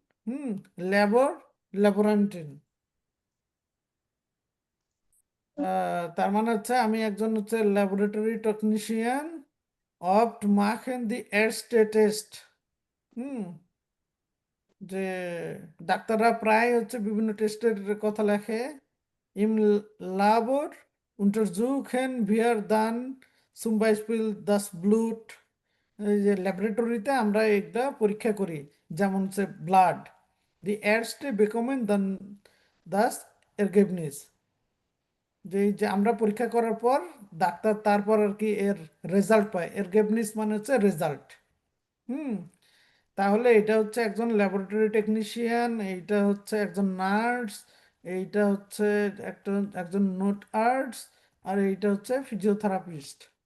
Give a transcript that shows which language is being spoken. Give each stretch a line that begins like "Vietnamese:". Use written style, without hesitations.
Bangla: হুম, ল্যাবোরেন্টিন তার মানে হচ্ছে আমি একজন হচ্ছে laboratory technician
German: অফ মাখেন দি এরস্টে টেস্ট।
Bangla: হুম, যে ডাক্তাররা প্রায় হচ্ছে বিভিন্ন টেস্টের কথা লেখে।
German: ইম লাবর untersuchen wir dann zum Beispiel das Blut।
Bangla: এই যে ল্যাবরেটরিতে আমরা একটা পরীক্ষা করি, যেমন হচ্ছে ব্লাড।
German: দি এরস্টে বেকমেন দান দাস এরগেবনিস
Bangla: যে এই যে আমরা পরীক্ষা করার পর ডাক্তার তারপর আর কি এর রেজাল্ট পায়। এরগেবনিস মানে হচ্ছে রেজাল্ট। হুম, তাহলে এটা হচ্ছে একজন ল্যাবরেটরি টেকনিশিয়ান, এইটা হচ্ছে একজন নার্স, এইটা হচ্ছে একটা একজন নোট আর্টস, আর এইটা হচ্ছে ফিজিওথেরাপিস্ট।